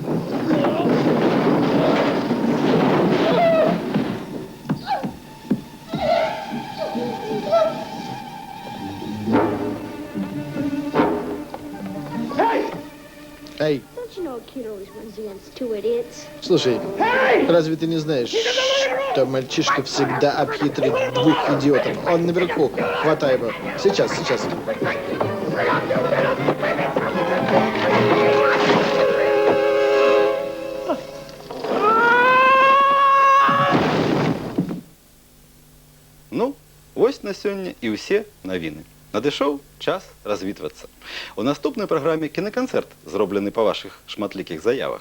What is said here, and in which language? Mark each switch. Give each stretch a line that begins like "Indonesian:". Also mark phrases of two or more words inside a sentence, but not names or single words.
Russian: Эй! Слушай, разве ты не знаешь, что мальчишка всегда обхитрит двух идиотов? Он наверху, хватай его. Сейчас, сейчас.
Belarusian: Ну, вось на сёння і ўсе навіны. Надышоў час развітвацца. У наступнай праграме кінаканцэрт, зроблены па вашых шматлікіх заявах.